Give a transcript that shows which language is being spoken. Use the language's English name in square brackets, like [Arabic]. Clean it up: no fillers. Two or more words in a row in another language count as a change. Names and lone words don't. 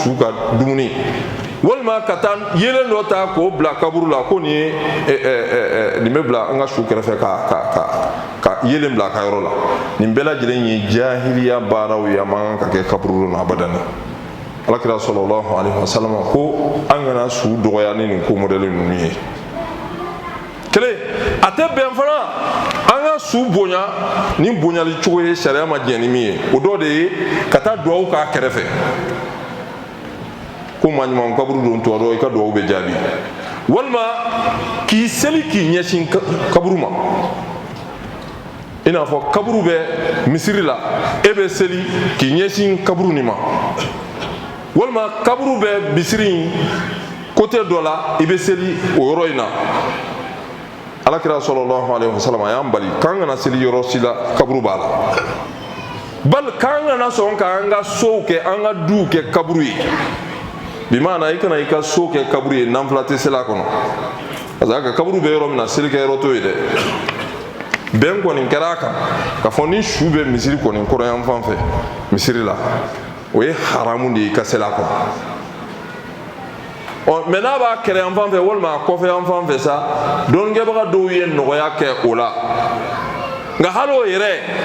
[Bambara] su ka dumuni walima ka taa yelen dɔ ta k'o bila kaburu la ko nin ye nin bɛ bila an ka su kɛrɛfɛ ka yelen bila a ka yɔrɔ la nin bɛɛ lajɛlen ye jahiliya baaraw ye a man kan ka kɛ kaburu la abadani alakira [Arabic] صلى الله عليه وسلم [Bambara] ko an kana su dɔgɔya ni nin ko modèle ninnu ye kelen a tɛ bɛn fana an ka su bonya ni bonyali cogo ye sariya ma diɲɛ ni min ye o dɔ de ye ka taa duwawu k'a kɛrɛfɛ ko maa ɲuman kaburu don tuma dɔ i ka duwawu bɛ jaabi walima k'i seli k'i ɲɛsin kaburu ma i n'a fɔ kaburu bɛ misiri la e bɛ seli k'i ɲɛsin kaburu nin ma walima kaburu bɛ misiri in côté dɔ la i bɛ seli o yɔrɔ in na alakira [Arabic] صلى الله عليه وسلم [Bambara] a y'an bali k'an kana seli yɔrɔ si la kaburu b'a la bali k'an kana sɔn k'an ka sow kɛ an ka duw kɛ kaburu ye bi maana i kana i ka so kɛ kaburu ye nanfila tɛ seli a kɔnɔ [French] parce que [Bambara] a ka kaburu bɛ yɔrɔ min na seli kɛ yɔrɔ t'o ye dɛ bɛn kɔni kɛra a kan k'a fɔ ni su bɛ misiri kɔni kɔrɔ yan fan fɛ misiri la o ye haramu de ye i ka seli a kɔnɔ mɛ n'a b'a kɛrɛ yan fan fɛ walima a kɔfɛ yan fan fɛ sa dɔnnikɛbaga dɔw ye nɔgɔya kɛ o la nka hali o yɛrɛ